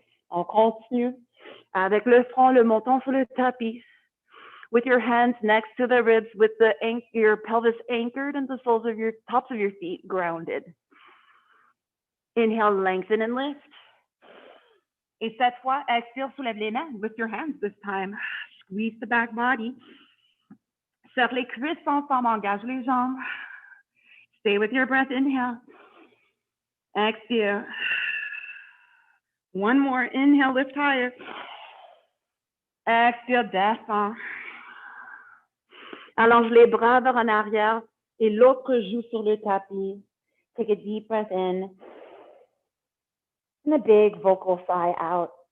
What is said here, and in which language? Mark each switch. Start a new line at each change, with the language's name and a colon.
French: On continue avec le front, le menton sur le tapis.
English: With your hands next to the ribs, with your pelvis anchored and the soles of your tops of your feet grounded. Inhale, lengthen and lift.
French: Et cette fois, expire, soulève les mains.
English: Lift your hands this time. Squeeze the back body.
French: Serre les cuisses ensemble, engage les jambes.
English: Stay with your breath, inhale.
French: Expire.
English: One more, inhale, lift higher.
French: Expire, descend. Allonge les bras vers en arrière et l'autre joue sur le tapis.
English: Take a deep breath in and a big vocal sigh out.